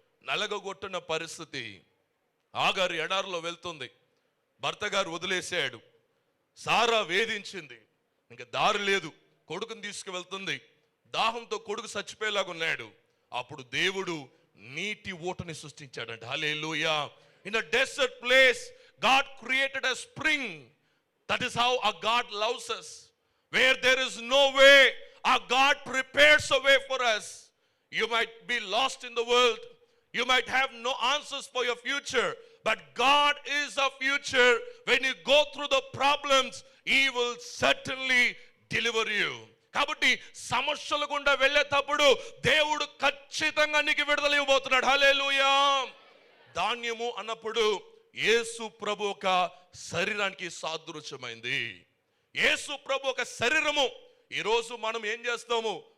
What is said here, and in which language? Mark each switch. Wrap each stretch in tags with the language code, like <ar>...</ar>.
<te>నలగగొట్టిన పరిస్థితి. ఆగారు ఎడారులో వెళ్తుంది, భర్త గారు వదిలేసాడు, సారా వేధించింది, ఇంకా దారి లేదు, కొడుకుని తీసుకువెళ్తుంది, దాహంతో కొడుకు చచ్చిపోయేలాగా ఉన్నాడు. అప్పుడు దేవుడు నీటి ఊటని సృష్టించాడంట. హల్లెలూయా.</te> <en>In a desert place God created a spring. That is how a God loves us. Where there is no way, our God prepares a way for us. You might be lost in the world, you might have no answers for your future, but God is our future. When you go through the problems, He will certainly deliver you.</en> <te>కాబట్టి సమస్యల గుండా వెళ్ళేటప్పుడు దేవుడు ఖచ్చితంగా నీకు విడుదల ఇవ్వబోతున్నాడు. హల్లెలూయా. ధాన్యము అన్నప్పుడు యేసు ప్రభు ఒక శరీరానికి సాదృశ్యమైంది. యేసు ప్రభు ఒక శరీరము. ఈరోజు మనం ఏం చేస్తాము?</te>